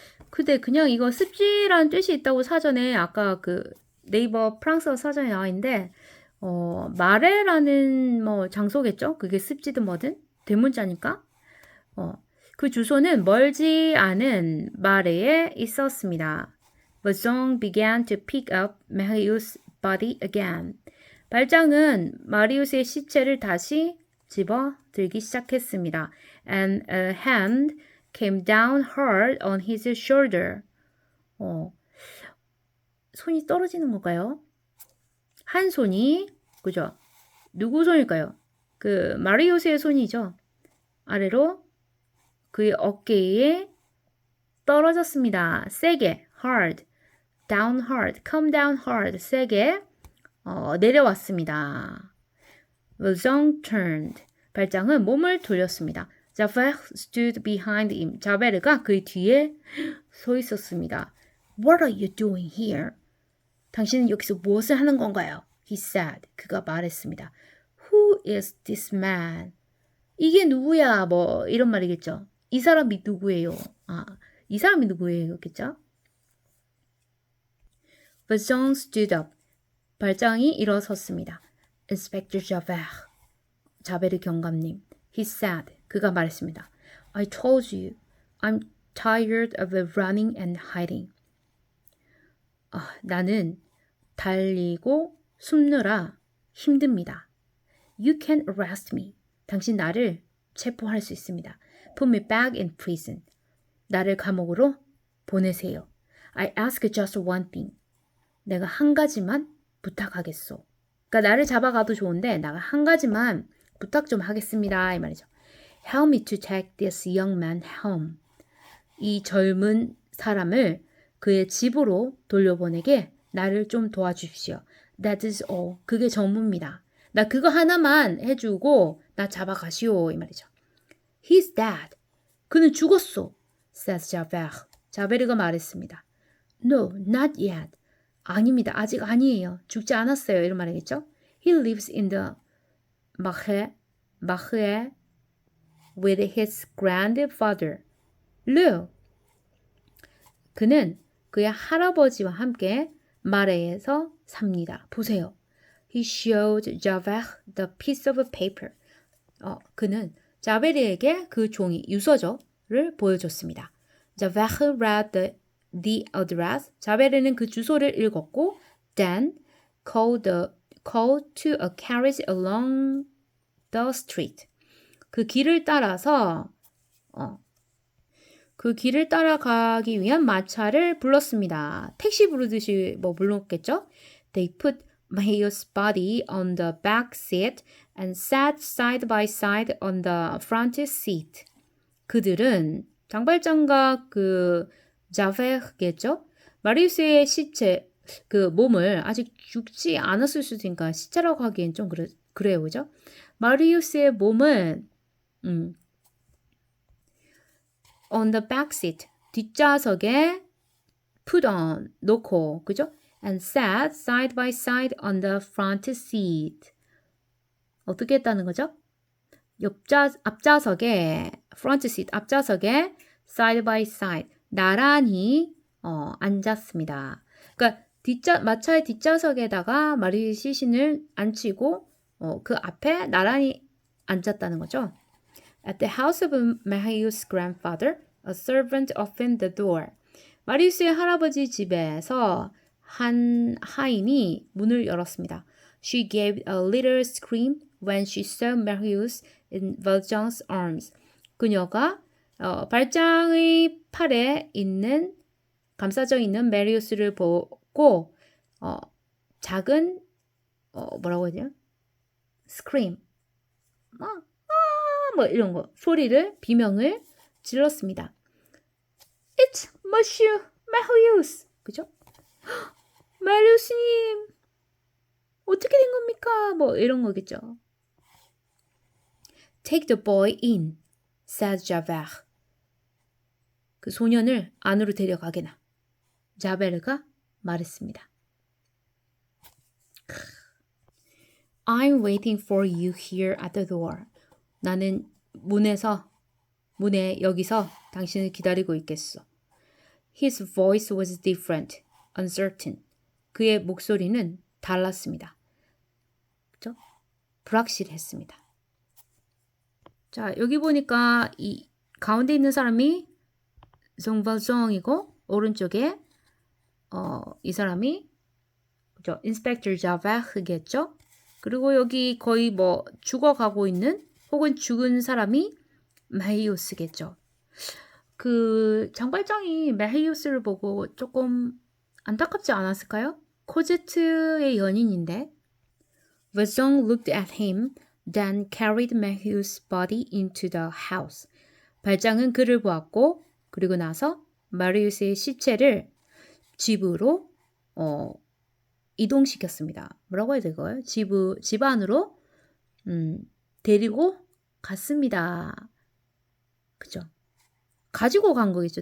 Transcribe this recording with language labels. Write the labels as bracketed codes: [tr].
[ko] 근데 그냥 이거 습지라는 뜻이 있다고 사전에 아까 그 네이버 프랑스어 사전에 나와 있는데 마레라는 뭐 장소겠죠? 그게 습지든 뭐든 대문자니까. 그 주소는 멀지 않은 마레에 있었습니다. [en] But Zhong began to pick up Marius' body again. [ko] 발장은 마리우스의 시체를 다시 집어 들기 시작했습니다. [en] And a hand came down hard on his shoulder. [ko] 손이 떨어지는 건가요? 한 손이, 그죠? 누구 손일까요? 그 마리우스의 손이죠. 아래로 그의 어깨에 떨어졌습니다. 세게, [en] hard, down hard, come down hard, [ko] 세게 내려왔습니다. [en] Zhong turned. [ko] 발장은 몸을 돌렸습니다. [en] Javert stood behind him. [ko] 자베르가 그의 뒤에 서 있었습니다. [en] What are you doing here? [ko] 당신은 여기서 무엇을 하는 건가요? [en] He said. [ko] 그가 말했습니다. [en] Who is this man? [ko] 이게 누구야? 뭐 이런 말이겠죠. 이 사람이 누구예요? 이 사람이 누구예요? 겠죠? [en] But Zhong stood up. [ko] 발장이 일어섰습니다. [en] Inspector Javert. [ko] 자베르 경감님. [en] He said. [ko] 그가 말했습니다. [en] I told you. I'm tired of running and hiding. [ko] 나는 달리고 숨느라 힘듭니다. [en] You can arrest me. [ko] 당신 나를 체포할 수 있습니다. [en] Put me back in prison. [ko] 나를 감옥으로 보내세요. [en] I ask just one thing. [ko] 내가 한 가지만 부탁하겠소. 그러니까 나를 잡아가도 좋은데 내가 한 가지만 부탁 좀 하겠습니다. 이 말이죠. [en] Help me to take this young man home. [ko] 이 젊은 사람을 그의 집으로 돌려보내게 나를 좀 도와주십시오. [en] That is all. [ko] 그게 전부입니다. 나 그거 하나만 해주고 나 잡아가시오. 이 말이죠. [en] He's dead. [ko] 그는 죽었어. [en] says Javert. [ko] 자베르가 말했습니다. [en] No, not yet. [ko] 아닙니다. 아직 아니에요. 죽지 않았어요. 이런 말이겠죠. [en] He lives in the Mahe with his grandfather. Look. [ko] 그는 그의 할아버지와 함께 마레에서 삽니다. 보세요. [en] He showed Javert the piece of paper. [ko] 그는 자베르에게 그 종이 유서를 보여줬습니다. [en] Javert read the address. [ko] 자베르는 그 주소를 읽었고 [en] then called to a carriage along the street. [ko] 그 길을 따라서 그 길을 따라가기 위한 마차를 불렀습니다. 택시 부르듯이 뭐 불렀겠죠? [en] They put Mayu's body on the back seat and sat side by side on the front seat. [ko] 그들은 장발장과 그 자베르겠죠? 마리우스의 시체, 그 몸을 아직 죽지 않았을 수도 있으니까 시체라고 하기엔 좀 그래요, 그죠? 마리우스의 몸은 [en] on the back seat, [ko] 뒷좌석에 [en] put on, [ko] 놓고, 그죠? And sat side by side on the front seat. 어떻게 했다는 거죠? 앞좌석에, [en] front seat, [ko] 앞좌석에 [en] side by side, [ko] 나란히 앉았습니다. 그러니까 마차의 뒷좌석에다가 마리 시신을 앉히고 그 앞에 나란히 앉았다는 거죠. [en] At the house of Marius' grandfather, a servant opened the door. [ko] 마리우스의 할아버지 집에서 한 하인이 문을 열었습니다. [en] She gave a little scream when she saw Marius in Valjean's arms. [ko] 그녀가 발장의 팔에 있는 감싸져 있는 메리우스를 보고 작은 뭐라고 해야 되나? scream 뭐 이런 거 소리를 비명을 질렀습니다. [en] It's Monsieur Marius. [ko] 그죠? 마리우스님 어떻게 된 겁니까? 뭐 이런 거겠죠. [en] Take the boy in, said Javert. [ko] 그 소년을 안으로 데려가게나. 자베르가 말했습니다. [en] I'm waiting for you here at the door. [ko] 나는 문에 여기서 당신을 기다리고 있겠어. [en] His voice was different, uncertain. [ko] 그의 목소리는 달랐습니다. 그렇죠? 불확실했습니다. 자, 여기 보니까 이 가운데 있는 사람이 정발정이고 오른쪽에 이 사람이 그죠? 인스펙터 자베르겠죠? 그리고 여기 거의 뭐 죽어가고 있는 혹은 죽은 사람이 메히우스겠죠. 그 장발장이 메히우스를 보고 조금 안타깝지 않았을까요? 코제트의 연인인데. [en] Valjean looked at him, then carried Mehu's body into the house. [ko] 발장은 그를 보았고 그리고 나서 마리우스의 시체를 집으로 이동시켰습니다. 뭐라고 해야 될까요? 집 안으로 데리고 갔습니다. 그죠? 가지고 간 거겠죠.